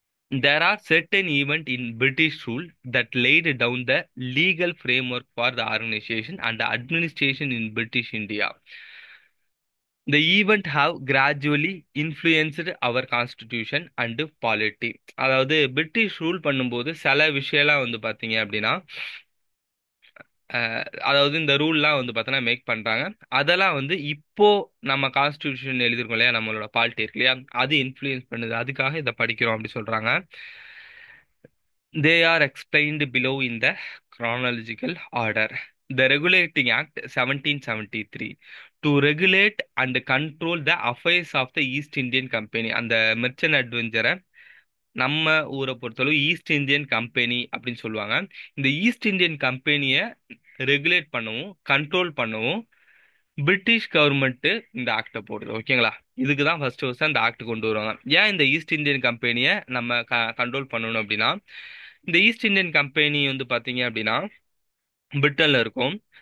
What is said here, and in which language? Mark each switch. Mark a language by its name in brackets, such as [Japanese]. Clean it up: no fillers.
[English] There are certain events in British rule that laid down the legal framework for the organization and the administration in British India. The event have gradually influenced our constitution and polity. [Tamil] அதாவது British rule பண்ணும்போது சில விஷயம்லாம் வந்து பார்த்தீங்க அப்படின்னா, அதாவது இந்த ரூல்லாம் வந்து பார்த்தோன்னா மேக் பண்றாங்க. அதெல்லாம் வந்து இப்போ நம்ம கான்ஸ்டிடியூஷன் எழுதிருக்கோம் இல்லையா, நம்மளோட பாலிட்டி இருக்கு இல்லையா, அது இன்ஃப்ளூயன்ஸ் பண்ணுது. அதுக்காக இதை படிக்கிறோம் அப்படி சொல்றாங்க. [English] They are explained below in the chronological order. The Regulating Act 1773 to regulate and control the affairs of the East Indian Company. [Tamil] அந்த மெர்ச்சன்ட் அட்வென்ச்சரை நம்ம ஊரை பொறுத்தளவு ஈஸ்ட் இந்தியன் கம்பெனி அப்படின்னு சொல்லுவாங்க. இந்த ஈஸ்ட் இந்தியன் கம்பெனியை ரெகுலேட் பண்ணவும் கண்ட்ரோல் பண்ணவும் பிரிட்டிஷ் கவர்மெண்ட் இந்த ஆக்டை போடுது. ஓகேங்களா? இதுக்கு தான் ஃபர்ஸ்ட் அந்த ஆக்ட் கொண்டு வருவாங்க. ஏன் இந்த ஈஸ்ட் இந்தியன் கம்பெனியை நம்ம கண்ட்ரோல் பண்ணணும் அப்படின்னா, இந்த ஈஸ்ட் இந்தியன் கம்பெனி வந்து பாத்தீங்க அப்படின்னா பிரிட்டன்ல இருக்கும்.